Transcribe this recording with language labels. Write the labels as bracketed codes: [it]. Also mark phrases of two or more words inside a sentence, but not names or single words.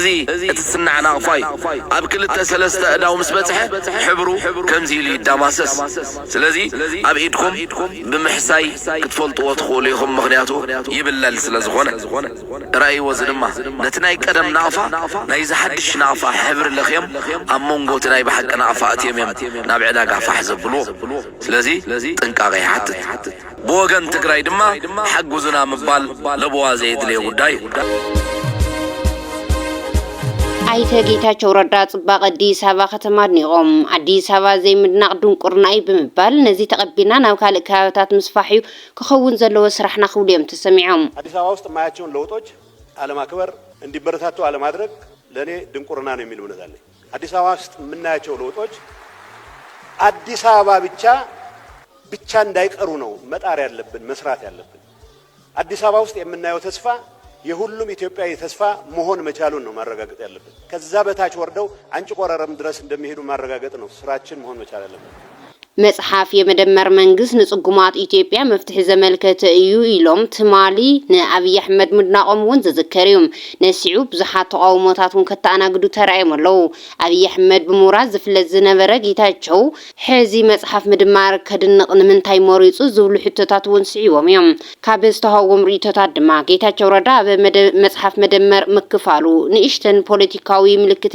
[ti] እቲ ስናዕ ናቕፋ ኣብ ክልተ ሰለስተ እዳው ምስ በጽሐ ሕብሩ ከምዚ ኢሉ ይዳማሰስ ስለዚ ኣብ ኢድኩም ብምሕሳይ ክትፈልጥዎ ትኽእሉ ኢኹም ምኽንያቱ ይብለል ስለ ዝኾነ ራእይዎ ድማ ነቲ ናይ ቀደም ናቕፋ ናይ ዝሓድሽ ናቕፋ ሕብሪ ለኽዮም ኣብ መንጎ እቲ ናይ ብሓቂ ናቕፋ እትዮም ናብ ዕዳጋ ፋሕ ዘብልዎ ስለዚ ጥንቃቐ ይሓትት ብወገን ትግራይ ድማ ሓጉዝና ምባል ለብዋ ዘየድልዮ ጉዳይ ኣይተ ጌታቸው ረዳ ጽባቐ አዲስ አበባ ከተማ አድኒቆም አዲስ አበባ ዘይምድናቕ ድንቁርናይ ብምባል ነዚ ተቀቢልና ናብ ካልእ ከባቢታት ምስፋሕዩ ክኸውን ዘለዎ ስራሕና ክውልዮም ተሰሚዖም [am] አዲስ አበባ ውስጥ ማያቸውን ለውጦች አለማክበር እንዲበረታቱ አለማድረግ ለኔ ድንቁርና ነው የሚል እምነት አለኝ። አዲስ አበባ ውስጥ የምናያቸው ለውጦች አዲስ አበባ ብቻ እንዳይቀሩ ነው መጣር ያለብን መስራት ያለብን። አዲስ አበባ ውስጥ የምናየው ተስፋ የሁሉም ኢትዮጵያዊ ተስፋ መሆን መቻሉን ነው ማረጋገጥ ያለብን። ከዛ በታች ወርደው አንጭ ቆረረም ድረስ እንደሚሄዱ ማረጋገጥ ነው ስራችን መሆን መቻል ያለብን። [ti] መጽሐፍ የመደመር መንግስት ንጽጉማት ኢትዮጵያ መፍትሕ ዘመልከተ እዩ ኢሎም ትማሊ ንአብይ አሕመድ ምድናቆም እውን ዘዘከሪዮም ነሲዑ ብዙሓት ተቃውሞታትን ከተኣናግዱ ተራእዮም ኣለው። አብይ አሕመድ ብምውራድ ዝፍለጥ ዝነበረ ጌታቸው ሕዚ መጽሐፍ ምድማር ከድንቕ ንምንታይ መሪጹ ዝብሉ ሕቶታት እውን ስዒቦም እዮም። ካብ ዝተሃወም ርእቶታት ድማ ጌታቸው ረዳ ኣብ መጽሐፍ መደመር ምክፋሉ ንእሽተን ፖለቲካዊ ምልክት